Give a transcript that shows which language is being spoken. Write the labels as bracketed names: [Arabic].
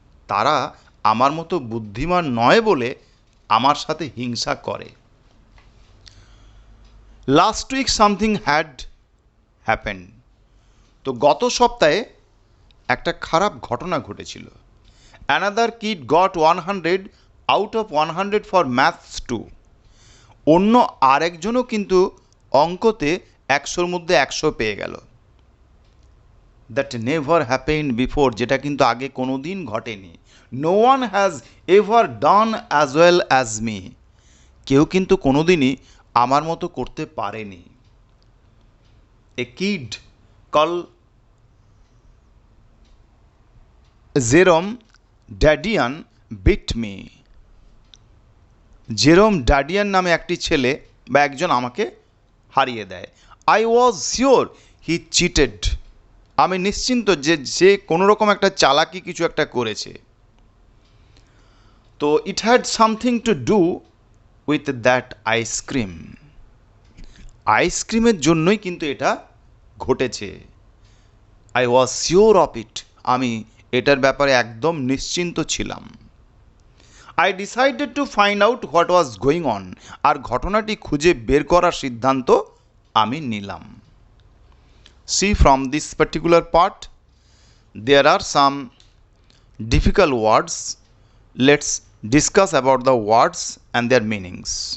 [Bangla] তারা আমার মতো বুদ্ধিমান নয় বলে আমার সাথে হিংসা করে। [English] Last week something had happened. [Bangla] তো গত সপ্তাহে একটা খারাপ ঘটনা ঘটেছিল। [English] Another kid got 100 out of 100 for maths too. [Bangla] অন্য আরেকজনও কিন্তু অঙ্কতে 100-র মধ্যে 100 পেয়ে গেল। [English] That never happened before, [Bangla] যেটা কিন্তু আগে কোনো দিন ঘটেনি। [English] No one has ever done as well as me. [Bangla] কেউ কিন্তু কোনো দিনই আমার মতো করতে পারেনি। [English] A kid called Jerome Dadian beat me. [Bangla] জেরোম ডাডিয়ান নামে একটি ছেলে বা একজন আমাকে হারিয়ে দেয়। [English] I was sure he cheated. [Bangla] আমি নিশ্চিন্ত যে সে কোনো রকম একটা চালাকি কিছু একটা করেছে। [English] তো it had something to do with that ice cream. [Bangla] আইসক্রিমের জন্যই কিন্তু এটা ঘটেছে। [English] I was sure of it. [Bangla] আমি এটার ব্যাপারে একদম নিশ্চিন্ত ছিলাম। [English] I decided to find out what was going on. [Bangla] আর ঘটনাটি খুঁজে বের করার সিদ্ধান্ত আমি নিলাম। [English] See, from this particular part, there are some difficult words. Let's discuss about the words and their meanings.